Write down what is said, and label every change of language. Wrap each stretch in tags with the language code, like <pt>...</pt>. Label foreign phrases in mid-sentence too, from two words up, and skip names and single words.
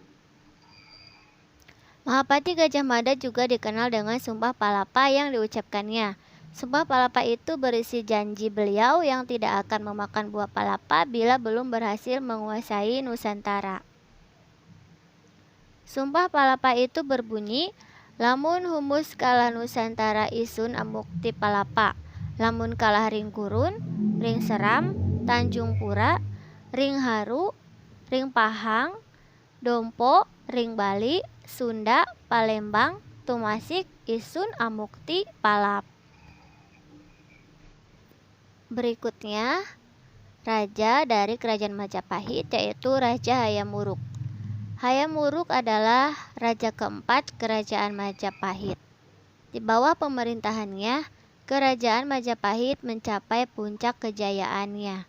<id>Mahapati Gajah Mada juga dikenal dengan Sumpah Palapa yang diucapkannya. Sumpah Palapa itu berisi janji beliau yang tidak akan memakan buah palapa bila belum berhasil menguasai Nusantara. Sumpah Palapa itu berbunyi,</id> <kaw>lamun humus kalah Nusantara isun amukti palapa, lamun kalah ring gurun, ring seram, Tanjung Pura, ring haru, ring pahang, dompo, ring Bali, Sunda, Palembang, tumasik, isun amukti palap.</kaw> <id>Berikutnya, raja dari Kerajaan Majapahit yaitu Raja Hayam Wuruk. Hayam Wuruk adalah raja keempat Kerajaan Majapahit. Di bawah pemerintahannya, Kerajaan Majapahit mencapai puncak kejayaannya.</id>